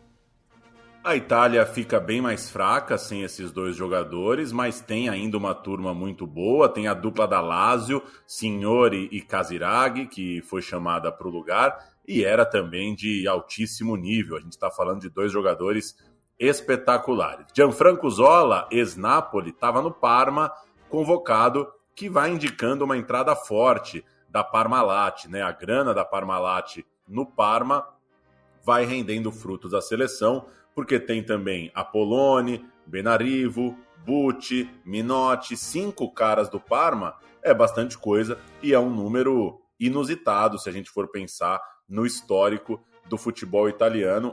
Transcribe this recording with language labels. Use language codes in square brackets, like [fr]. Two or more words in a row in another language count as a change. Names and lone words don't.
[pt] A Itália fica bem mais fraca sem esses dois jogadores, mas tem ainda uma turma muito boa. Tem a dupla da Lazio, Signori e Casiraghi, que foi chamada para o lugar e era também de altíssimo nível. A gente está falando de dois jogadores espetaculares. Gianfranco Zola, ex-Napoli, estava no Parma, convocado, que vai indicando uma entrada forte da Parmalat, né? A grana da Parmalat no Parma vai rendendo frutos à seleção, porque tem também Apolloni, Benarivo, Bucci, Minotti, 5 caras do Parma, é bastante coisa e é um número inusitado se a gente for pensar no histórico do futebol italiano.